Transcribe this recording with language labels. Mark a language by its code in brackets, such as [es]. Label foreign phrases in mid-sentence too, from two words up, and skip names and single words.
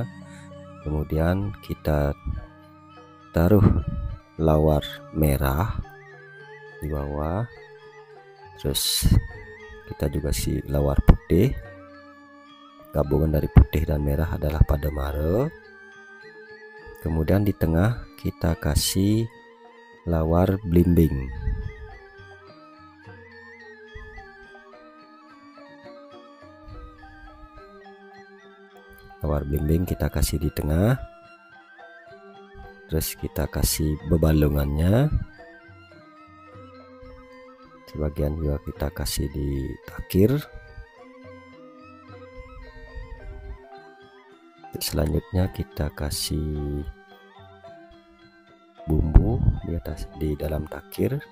[id] Kemudian kita taruh lawar merah di bawah, terus kita juga si lawar putih. Gabungan dari putih dan merah adalah pada mare. Kemudian di tengah kita kasih lawar blimbing. Lawar blimbing kita kasih di tengah. Terus kita kasih bebalungannya. sebagian juga kita kasih di takir. Selanjutnya kita kasih bumbu di dalam takir.